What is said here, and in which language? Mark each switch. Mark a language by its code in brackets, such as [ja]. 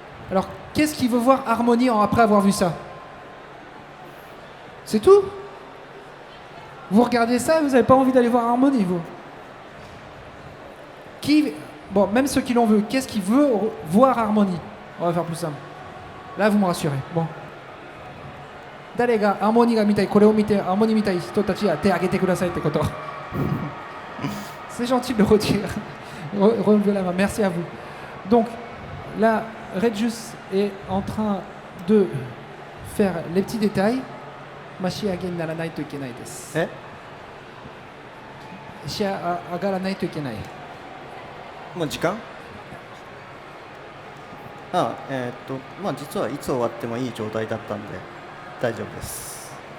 [fr] Alors, qu'est-ce qui veut voir Harmony après avoir vu ça? C'est tout? Vous regardez ça et vous n'avez pas envie d'aller voir Harmony, vous? Bon, même ceux qui l'ont vu, qu'est-ce qui veut voir Harmony? On va faire plus simple. Là, vous me rassurez. Bon. [ja] 誰がハーモニーが見たい、これを見てハーモニー見たい人たちは手を挙げてくださいってこと。 [fr] C'est gentil de le redire. Relevez la main. Merci à vous. Donc, là, Red Juice est en train de faire les petits détails. [ja] 仕上げにならないといけないです。仕上がらないといけない。もう時間？まあ実はいつ終わってもいい状態だったんで大丈夫です。